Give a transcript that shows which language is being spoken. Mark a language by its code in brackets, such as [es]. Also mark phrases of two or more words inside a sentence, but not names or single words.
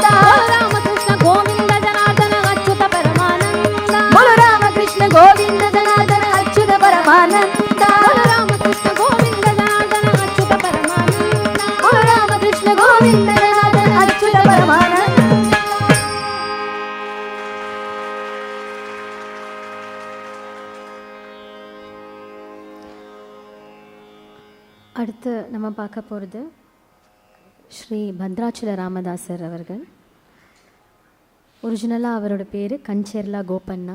[hi] रामकृष्ण गोविंद जनार्दन अच्युत परमानंद, बोलो रामकृष्ण गोविंद जनार्दन अच्युत परमानंद, रामकृष्ण गोविंद जनार्दन अच्युत परमानंद, बोलो रामकृष्ण गोविंद जनार्दन अच्युत परमानंद। [ta] அடுத்து நம்ம பார்க்க போகிறது ஸ்ரீ பத்ராச்சல ராமதாசர் அவர்கள். ஒரிஜினலாக அவரோட பேர் கஞ்சேர்லா கோபண்ணா.